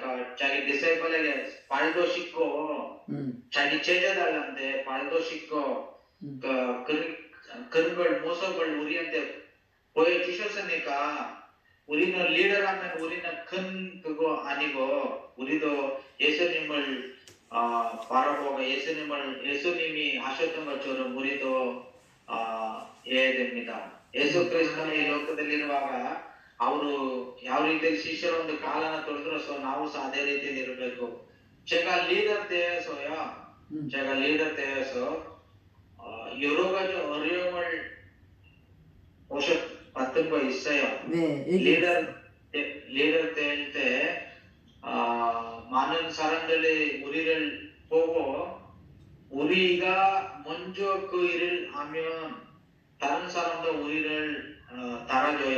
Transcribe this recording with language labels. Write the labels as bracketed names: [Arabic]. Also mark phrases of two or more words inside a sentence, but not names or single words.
[Korean] 자기 디사이플에게 발도 씻고 자기 제자들한테 발도 씻고 그런 걸 모습을 우리한테 보여주셨으니까 우리는 리더라면 우리는 큰 그거 아니고 우리도 예수님을 바라보고 예수님이 하셨던 것처럼 우리도 해야 됩니다. [Kannada] ಯೇಸು ಕ್ರಿಸ್ತನು ಈ ಲೋಕದಲ್ಲಿರುವಾಗ ಅವರು ಯಾವ ರೀತಿಯಲ್ಲಿ ಶಿಷ್ಯರ ಒಂದು ಕಾಲನ ತೊಳೆದ್ರು ಸೊ ನಾವು ಸಹ ಅದೇ ರೀತಿಯಲ್ಲಿ ಇರಬೇಕು. [Korean] 제가 리더 때에서요. 제가 리더 때에서 여러 가지 어려움을 봤던 거 있어요. 네. 리더 때일 때 많은 사람들이 우리를 보고 우리가 먼저 그 일을 하면 다른 사람도 우리를 따라줘요.